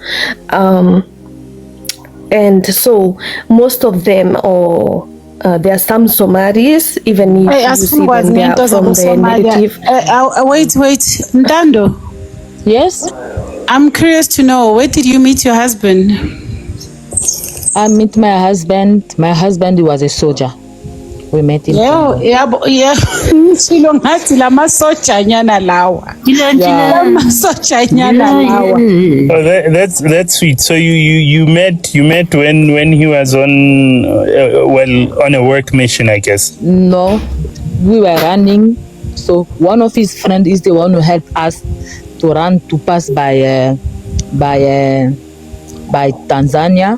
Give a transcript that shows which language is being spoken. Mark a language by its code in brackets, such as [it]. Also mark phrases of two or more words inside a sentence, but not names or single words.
[en] And so most of them, or there are some Somalis, even if you see them, they are from the native. Wait, Ndando. Yes? I'm curious to know, where did you meet your husband? I met my husband. My husband was a soldier. We met in Congo. Yeah. [zu] Silo ngathi lamasoja nyana lawa. Lamasoja nyana lawa. [en] Oh, that's sweet. So you met when he was on on a work mission, I guess. No, we were running. So one of his friends is the one who helped us to pass by Tanzania.